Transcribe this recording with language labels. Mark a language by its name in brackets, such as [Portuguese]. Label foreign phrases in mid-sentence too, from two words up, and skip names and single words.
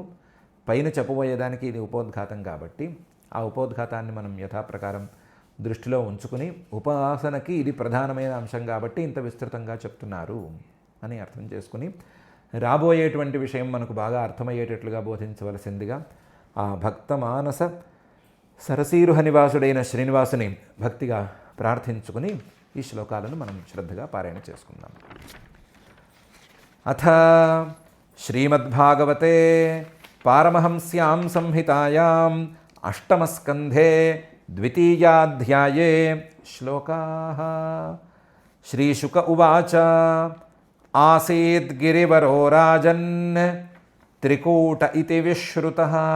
[Telugu] పైన చెప్పబోయేదానికి ఇది ఉపోద్ఘాతం కాబట్టి ఆ ఉపోద్ఘాతాన్ని మనం యథాప్రకారం దృష్టిలో ఉంచుకుని, ఉపాసనకి ఇది ప్రధానమైన అంశం కాబట్టి ఇంత విస్తృతంగా చెప్తున్నారు అని అర్థం చేసుకుని, రాబోయేటువంటి విషయం మనకు బాగా అర్థమయ్యేటట్లుగా బోధించవలసిందిగా ఆ భక్త మానస సరసీరుహ నివాసుడైన శ్రీనివాసుని భక్తిగా ప్రార్థించుకుని ఈ శ్లోకాలను మనం శ్రద్ధగా పారాయణ చేసుకుందాం. [Sanskrit] అథ श्रीमद्भागवते पारमहंस्यां संहितायाम् अष्टमस्कन्धे द्वितीयाध्याये श्लोकाः। श्रीशुक उवाच आसीद् गिरिवरो राजन् त्रिकूट इति विश्रुतः